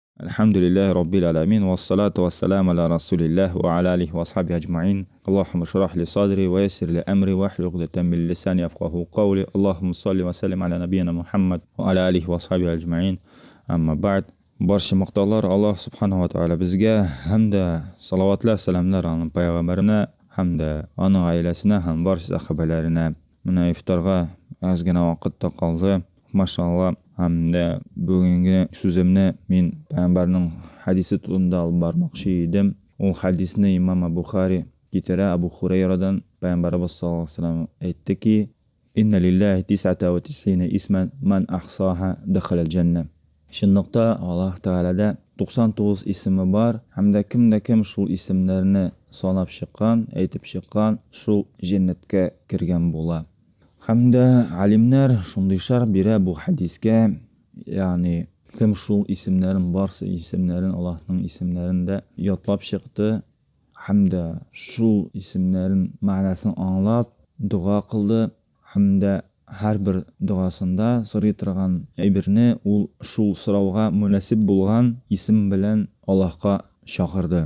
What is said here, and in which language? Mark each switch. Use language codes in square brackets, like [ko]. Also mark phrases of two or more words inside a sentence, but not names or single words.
[ar] الحمد لله رب العالمين، والصلاة والسلام على رسول الله وعلى آله وصحبه أجمعين. اللهم اشرح لي صدري ويسر لي أمري واحلل عقدة من لساني يفقهوا قولي. اللهم صل وسلم على نبينا محمد وعلى آله وصحبه أجمعين. أما بعد. [uz] Barcha maqtovlar Alloh [ar] سبحانه وتعالى [uz] bizga hamda salavatlar salamlar alayhi payg'ambarina hamda uning oilasina ham barcha sahobalarina. Mana iftorga ozgina vaqtda qoldi. Mashallah. Hamda bugungi so'zimni men payg'ambarning hadisi turida olib bormoqchi edim. U hadisni Imom Buxoriy keltira, Abu Hurayradan payg'ambarimiz [ar] صلى الله عليه وسلم [uz] aytdiki: [ar] "إن لله 99 اسما من أحصاها دخل الجنة." [uz] Shundoqda Alloh taolada 99 ismi bor, hamda kim shu ismlarni sanab chiqqan, aytib chiqqan, shu jannatga kirgan bo'ladi. Hamda alimlar shunday sharh beradi bu hadisga, ya'ni kim shu ismlarning barcha ismlarini Allohning ismlarida yodlab chiqdi, hamda shu ismlarning ma'nosini anglab duo qildi, hamda har bir duosida so'raydigan ibirni u shu so'rovga munosib bo'lgan ism bilan Allohga chaqirdi.